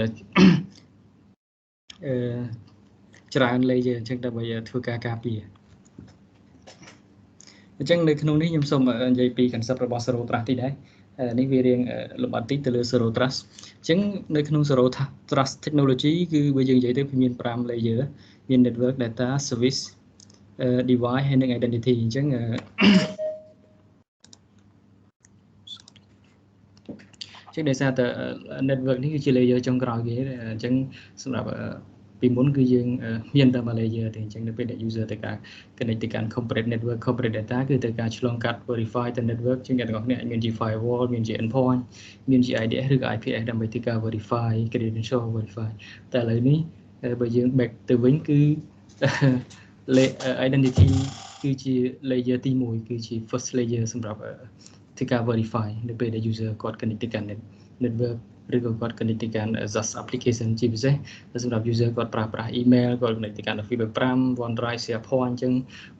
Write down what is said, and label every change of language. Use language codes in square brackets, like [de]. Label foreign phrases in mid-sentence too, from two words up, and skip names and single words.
[km] ច្រើន layer អញ្ចឹងដើម្បីធ្វើការការពារអញ្ចឹងនៅក្នុងនេះខ្ញុំសូមនិយាយពី concept របស់ [en] zero trust [km] តិចដែរនេះវារៀងលម្អិតតិចទៅលើ [en] zero trust [km] អញ្ចឹងនៅក្នុង [en] zero trust technology [km] គឺបើយើងនិយាយទៅវាមាន5 layer មាន [en] network data service device [km] ហើយនិង identity អញ្ចឹង ដោយសារតែ network នេះគឺជា layer ចុងក្រោយគេអញ្ចឹងសម្រាប់ពីមុនគឺយើងមានតែ layer ទេអញ្ចឹងនៅពេលដែល user ទៅការ connect ទៅកាន់ [en] corporate network corporate data [km] គឺទៅការឆ្លងកាត់ verify ទៅ network ជាងអ្នកទាំងអស់គ្នាអាចមានជា firewall មានជា endpoint មានជា IDS ឬក៏ IPS ដើម្បីធ្វើការ [en] verify credential verify [km] តែឥឡូវនេះបើយើង back ទៅវិញគឺ identity គឺជា layer ទី1គឺជា [en] first layer [km] សម្រាប់ធ្វើការ verify នៅពេលដែល user គាត់ connect ទៅកាន់ network ឬក៏គាត់ connect ទៅកាន់ [en] SaaS application [km] ជាពិសេសសម្រាប់ user គាត់ប្រើប្រាស់ email គាត់ connect ទៅកាន់ Office 5 OneDrive SharePoint អញ្ចឹងមុ